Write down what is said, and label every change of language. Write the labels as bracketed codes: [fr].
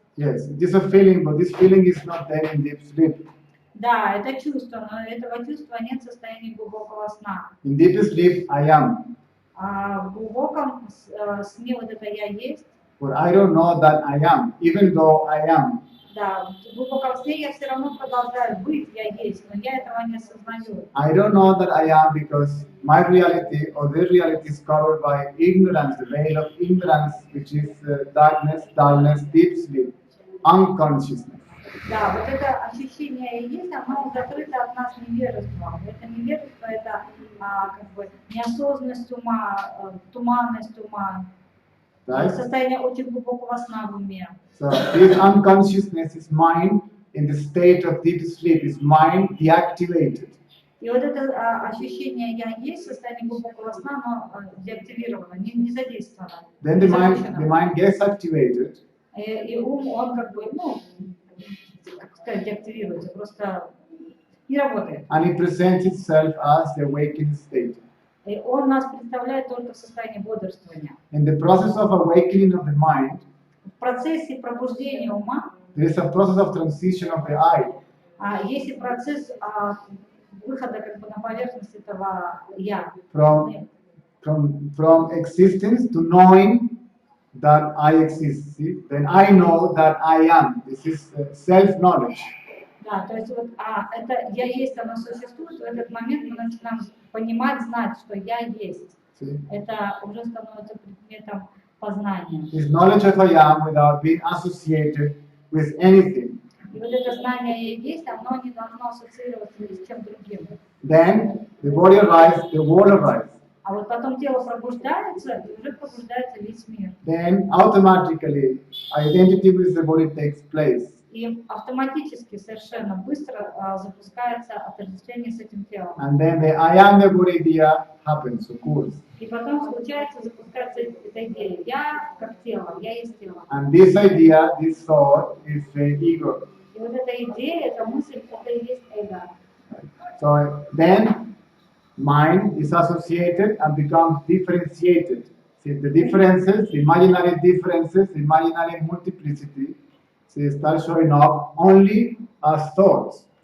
[en] Yes, it is a feeling, but this feeling is not there in deep sleep. [ru] Да, это чувство, но этого чувства нет в состоянии глубокого сна. [en] In deep sleep, I am. [ru] А в глубоком сне вот это «я есть», [en] But I don't know that I am, even though I am. [ru] да, в глубоком сне я все равно продолжаю быть «я есть», но я этого не осознаю. [en] I don't know that I am because my reality or their reality is covered by ignorance, the veil of ignorance, which is darkness, dullness, deep sleep. unconsciousness. [ru] Да, вот это ощущение и есть, оно закрыто от нас невежеством. Это невежество, это как бы неосознанность ума, туманность ума, [en] Right? [ru] состояние очень глубокого сна в уме. [en] So this unconsciousness is mind in the state of deep sleep, is mind deactivated. [ru] И вот это ощущение «я есть», состояние глубокого сна, оно деактивировано, не задействовано. [en] Then [ru] не [en] the [ru] запущено. [en] mind gets activated, [ru] И ум, он как бы, ну, как сказать, деактивируется, просто не работает. [en] and it presents itself as the awakened state. [ru] И он нас представляет только в состоянии бодрствования. [en] In the process of awakening of the mind, [ru] В процессе пробуждения ума [en] there is a process of transition of the I [ru] есть и процесс выхода как бы на поверхность этого «я». [en] from existence to knowing that I exist. See? Then I know that I am. This is self-knowledge. [ru] Да, то есть вот это «я есть», оно существует, в этот момент мы начинаем понимать, знать, что «я есть». [en] See? [ru] Это уже становится предметом познания. [en] This knowledge of I am without being associated with anything. [ru] И вот это знание «я есть», оно не должно ассоциироваться ни с чем другим. [en] Then the body arrives, the world arrives. [ru] А вот потом тело пробуждается, и уже пробуждается весь мир. [en] Then automatically identity with the body takes place. [ru] И автоматически, совершенно быстро запускается отождествление с этим телом. [en] And then the I am the body idea happens, occurs. [ru] И потом случается, запускается эта идея. Я как тело, я есть тело. [en] And this idea, this thought, is the ego. [ru] И вот эта идея, эта мысль, это и есть эго. [en] So then mind is associated and becomes differentiated. See, the differences, the imaginary multiplicity, see, start showing up only as thoughts.